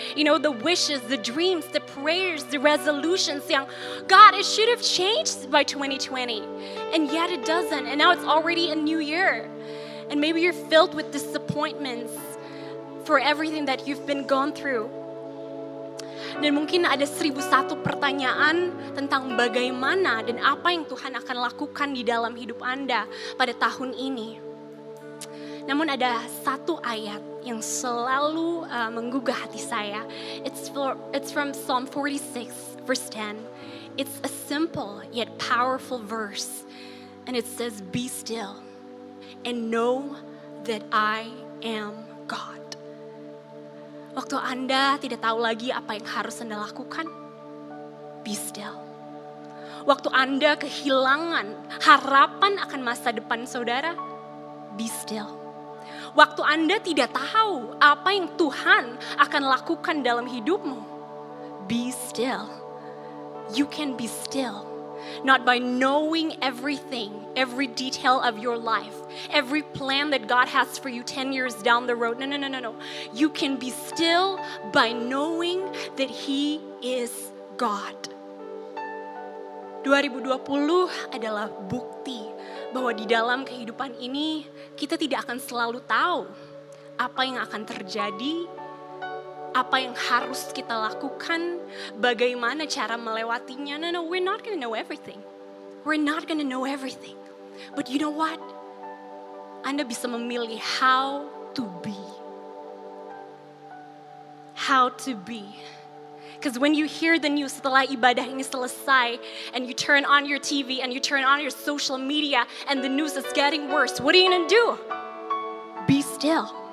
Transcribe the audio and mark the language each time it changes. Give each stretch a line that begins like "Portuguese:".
English: You know, the wishes, the dreams, the prayers, the resolutions yang God, it should have changed by 2020, and yet it doesn't. And now it's already a new year, and maybe you're filled with disappointments for everything that you've been gone through.
Indonesian: Dan mungkin ada 1001 pertanyaan tentang bagaimana dan apa yang Tuhan akan lakukan di dalam hidup Anda pada tahun ini. Namun ada satu ayat yang selalu menggugah hati saya.
English: It's from Psalm 46 Verse 10, it's a simple yet powerful verse. And it says, be still and know that I am God.
Indonesian: Waktu Anda tidak tahu lagi apa yang harus Anda lakukan,
English: be still.
Indonesian: Waktu Anda kehilangan harapan akan masa depan saudara,
English: be still.
Indonesian: Waktu Anda tidak tahu apa yang Tuhan akan lakukan dalam hidupmu,
English: be still. You can be still. Not by knowing everything, every detail of your life, every plan that God has for you 10 years down the road. No. You can be still by knowing that He is God.
Indonesian: 2020 adalah bukti bahwa di dalam kehidupan ini kita tidak akan selalu tahu apa yang akan terjadi, apa yang harus kita lakukan, bagaimana cara melewatinya.
English: No, we're not going to know everything. We're not going to know everything. But you know what?
Indonesian: Anda bisa memilih
English: how to be. How to be. Because when you hear the news
Indonesian: setelah ibadah ini selesai,
English: and you turn on your TV, and you turn on your social media, and the news is getting worse, what are you going to do? Be still.